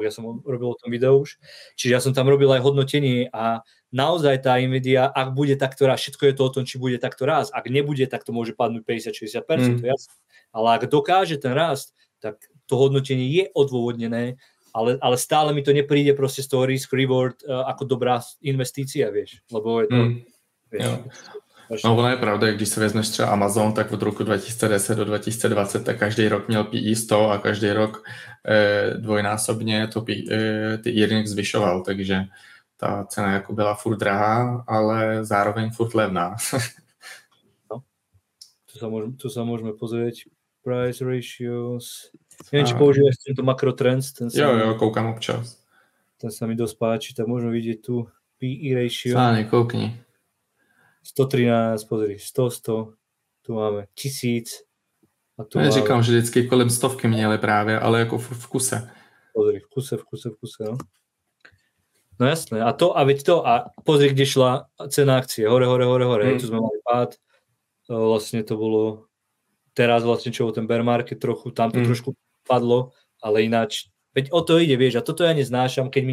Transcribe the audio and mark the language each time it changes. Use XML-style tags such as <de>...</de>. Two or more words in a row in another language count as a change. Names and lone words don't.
<sk>Ja som robil o tom video už. Čiže ja som tam robil aj hodnotenie a naozaj tá Nvidia, ak bude takto raz, všetko je to o tom, či bude takto raz. Ak nebude, tak to môže padnúť 50-60%, to je jasné. Ale ak dokáže ten rast, tak to hodnotenie je odôvodnené, ale stále mi to nepríde proste z toho risk-reward ako dobrá investícia, vieš. Lebo je to... Vieš,</sk> <cs>no ono je pravda, když se vezmeš třeba Amazon, tak od roku 2010 do 2020 tak každý rok měl PE 100 a každý rok dvojnásobně to ty earnings zvyšoval, takže ta cena jako byla furt drahá, ale zároveň furt levná. No.</cs> <sk>Tu sa môžeme pozrieť.</sk> <en>Price ratios.</en> <sk>Neviem, či používaš tento makrotrends.</sk> <cs>Jo, koukám občas.</cs> <sk>Ten sa mi dosť páči, tak môžeme vidieť tu PE ratio.</sk> <cs>Sáne, koukni.</cs> <sk>113, pozri, 100, tu máme 1000. A tu</sk> <cs>říkám, že vždycky kolem 100 měli právě, ale jako v kuse.</cs> <sk>Pozri, v kuse, no. No jasné, a pozri, kde šla cena akcie, hore. Tu sme mali pád, vlastne to bolo, teraz vlastne čo ten</sk> <en>bear market</en> <sk>trochu, tam to trošku padlo, ale ináč, veď o to ide, vieš, a toto ja neznášam, keď mi</sk>